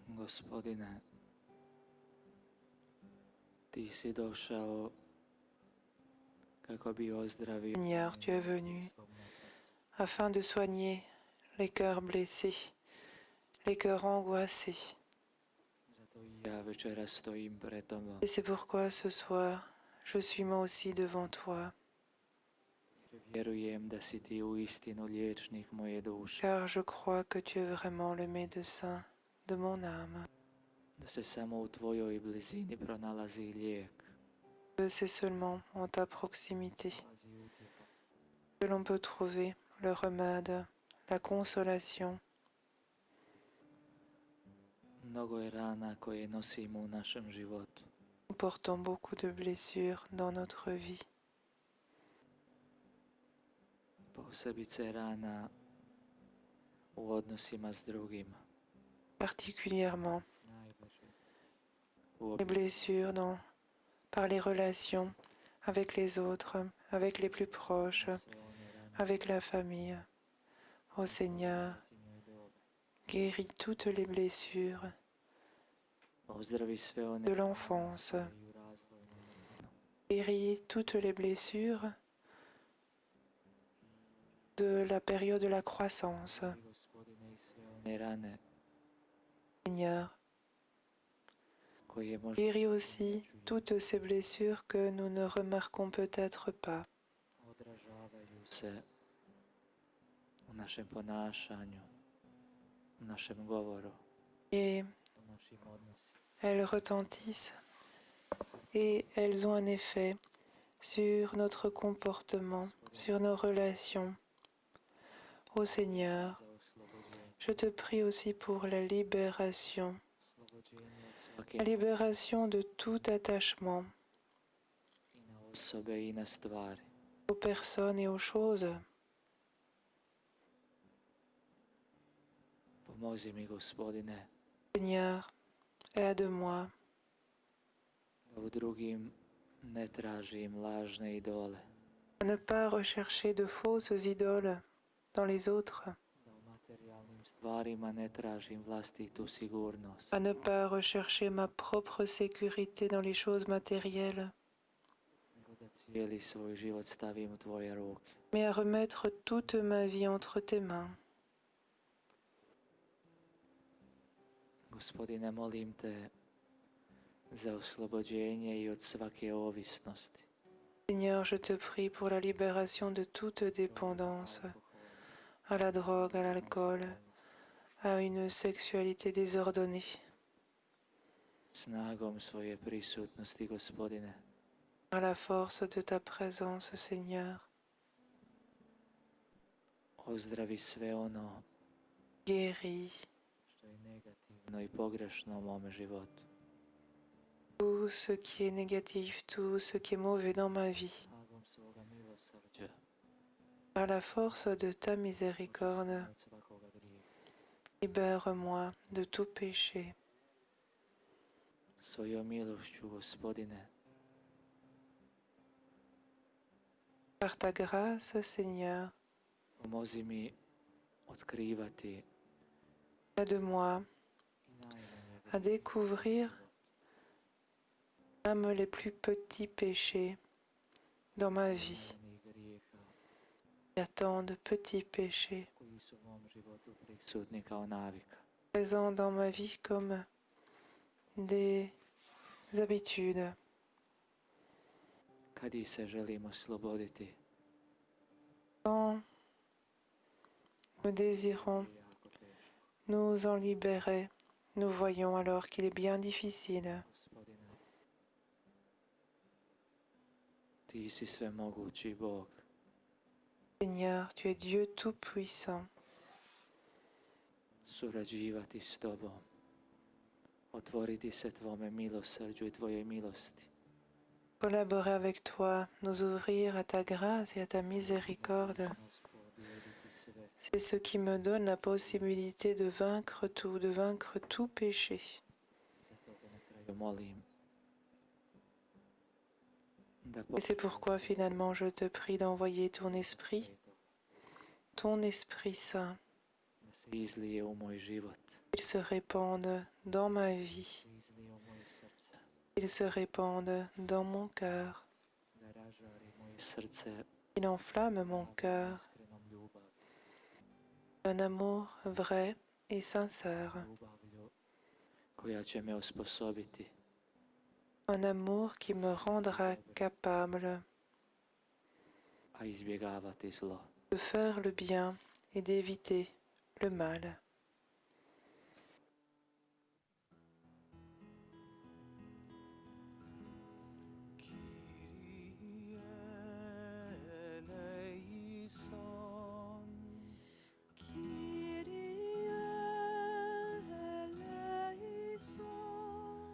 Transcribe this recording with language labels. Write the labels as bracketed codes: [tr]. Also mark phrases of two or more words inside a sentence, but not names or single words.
[hr] Gospodine, ti si došao kako bi ozdravio [fr] Seigneur, tu es venu afin de soigner les cœurs blessés, les cœurs angoissés. [hr] Zato i ja večeras stojim pred tobom. [fr] Et c'est pourquoi ce soir, je suis moi aussi devant toi, [hr] Jer vjerujem da si ti uistinu liječnik moje duše. [fr] car je crois que tu es vraiment le médecin de mon âme. [hr] Da se samo u tvojoj blizini pronalazi lijek. [fr] Que c'est seulement en ta proximité [hr] Nalazi utjeha. [fr] que l'on peut trouver le remède, la consolation. [hr] Mnogo je rana koje nosimo u našem životu. [fr] Nous portons beaucoup de blessures dans notre vie, [hr] Posebice rana u odnosima s drugima. [fr] particulièrement [hr] S najbližim. U [fr] les blessures par les relations avec les autres, avec les plus proches, [hr] sve one rane [fr] avec la famille. Ô Seigneur, [hr] ti njoj dobe. [fr] guéris toutes les blessures [hr] Ozdravi sve one [fr] de l'enfance, [hr] rane u razvojnom vremenu. [fr] guéris toutes les blessures de la période de la croissance. [hr] I Gospodine, i sve one rane [fr] Seigneur, [hr] koje možda [fr] guéris aussi toutes ces blessures que nous ne remarquons peut-être pas. [hr] odražavaju se u našem ponašanju, u našem govoru, [fr] Et [hr] u našim odnosima. [fr] elles retentissent et elles ont un effet sur notre comportement, sur nos relations. Ô Seigneur, [hr] Za oslobođenje, [fr] je te prie aussi pour la libération, [hr] oslobođenje od svake [fr] la libération de tout attachement [hr] i na osobe i na stvari. [fr] aux personnes et aux choses. [hr] Pomozi mi, Gospodine, [fr] Seigneur, aide-moi [hr] da u drugim ne tražim lažne idole, [fr] à ne pas rechercher de fausses idoles dans les autres, [hr] da u materijalnim stvarima ne tražim vlastitu sigurnost, [fr] à ne pas rechercher ma propre sécurité dans les choses matérielles, [hr] nego da cijeli svoj život stavim u Tvoje ruke. [fr] mais à remettre toute ma vie entre tes mains. [hr] Gospodine, molim Te za oslobođenje i od svake ovisnosti, [fr] Seigneur, je te prie pour la libération de toute dépendance à la drogue, à l'alcool, à une sexualité désordonnée. [hr] snagom svoje prisutnosti, Gospodine, [fr] À la force de ta présence, Seigneur, [hr] ozdravi sve ono [fr] guéris [hr] što je negativno i pogrešno u mome životu. [fr] tout ce qui est négatif, tout ce qui est mauvais dans ma vie. [hr] Snagom svoga milosrđa, [fr] Par la force de ta miséricorde, [hr] od svakoga grijeha. [fr] libère-moi de tout péché. [hr] Svojom milošću, Gospodine, [fr] Par ta grâce, Seigneur, [hr] pomozi mi otkrivati [fr] aide-moi [hr] i najmanje [fr] à découvrir même les plus petits péchés dans ma vie. [hr] najmanjih grijeha [fr] Il y a tant de petits péchés [hr] koji su u mom životu prisutni kao navika. [fr] présents dans ma vie comme des habitudes. [hr] Kad ih se želim osloboditi, [fr] Quand nous désirons [hr] jako teško. [fr] nous en libérer, nous voyons alors qu'il est bien difficile. [hr] Gospodine, Ti si svemogući Bog. [fr] Seigneur, tu es Dieu tout-puissant. [hr] Surađivati s Tobom, otvoriti se Tvome milosrđu i Tvojoj milosti. [fr] Collaborer avec toi, nous ouvrir à ta grâce et à ta miséricorde, [hr] Pobijediti sve, [fr] c'est ce qui me donne la possibilité de vaincre tout péché. [hr] zato Te na kraju molim da [fr] Et c'est pourquoi finalement je te prie d'envoyer ton Esprit Saint, [hr] da se izlije u moj život, [fr] Qu'ils se répandent dans ma vie. [hr] izliju u moje srce, [fr] Qu'ils se répandent dans mon cœur. [hr] da ražari moje srce [fr] Il enflamme mon cœur [hr] iskrenom ljubav, [fr] d'un amour vrai et sincère. [hr] ljubavlju koja će me osposobiti [fr] Un amour qui me rendra capable [hr] a izbjegavati zlo. [fr] de faire le bien et d'éviter le mal. [el] Κύριε ελέησον. Κύριε ελέησον,